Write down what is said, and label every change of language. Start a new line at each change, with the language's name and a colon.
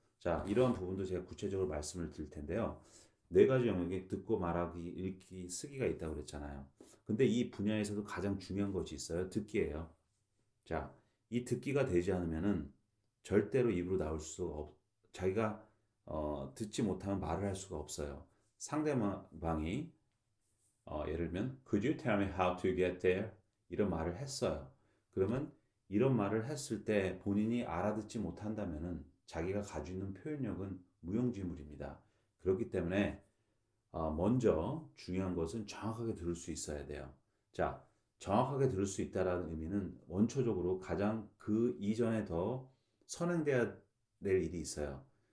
Korean: 자, 이러한 부분도 제가 구체적으로 말씀을 드릴 텐데요. 네 가지 영역에 듣고 말하기, 읽기, 쓰기가 있다고 그랬잖아요. 근데 이 분야에서도 가장 중요한 것이 있어요. 듣기예요. 자, 이 듣기가 되지 않으면은 절대로 입으로 나올 수가 자기가 듣지 못하면 말을 할 수가 없어요. 상대방이 예를 들면
English: Could you tell me how to get there?
Korean: 이런 말을 했어요. 그러면 이런 말을 했을 때 본인이 알아듣지 못한다면은 자기가 가지고 있는 표현력은 무용지물입니다. 그렇기 때문에 먼저 중요한 것은 정확하게 들을 수 있어야 돼요. 자, 정확하게 들을 수 있다라는 의미는 원초적으로 가장 그 이전에 더 선행돼야 될 일이 있어요.